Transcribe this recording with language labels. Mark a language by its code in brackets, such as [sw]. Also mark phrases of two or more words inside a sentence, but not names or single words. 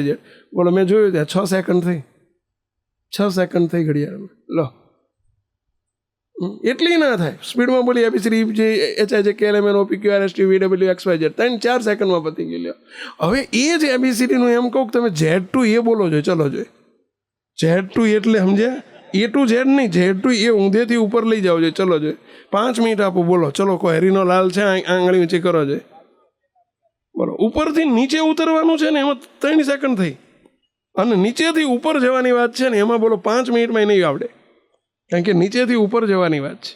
[gu] બોલો, મેં જોયું ત્યાં 6 સેકન્ડ થઈ. 6 સેકન્ડ થઈ ઘડિયાળમાં. લો, એટલી ના થાય. સ્પીડમાં બોલી [en] ABCD HIJKLMN OPQ RST VWXYZ [gu] 3-4 સેકન્ડમાં પતી ગઈ. લ્યો, હવે એ જ ABCD નું એમ કહું કે તમે [en] Z to A [gu] બોલો છો. ચલો જોઈએ, [en] Z to [gu] એટલે સમજ્યા? [en] A to Z [gu] નહીં, [en] Z to A [gu] ઊંધેથી ઉપર લઈ જાઓ જોઈએ. ચલો જોઈએ, 5 મિનિટ આપો. બોલો, ચલો, કોઈ હરીનો લાલ છે, આંગળી ઊંચી કરો જોઈએ. બોલો, ઉપરથી નીચે ઉતરવાનું છે ને, એમાં 3 સેકન્ડ થઈ. અને નીચેથી ઉપર જવાની વાત છે ને, એમાં બોલો 5 મિનિટમાં નહીં આવડે. કારણ કે નીચેથી ઉપર જવાની વાત છે.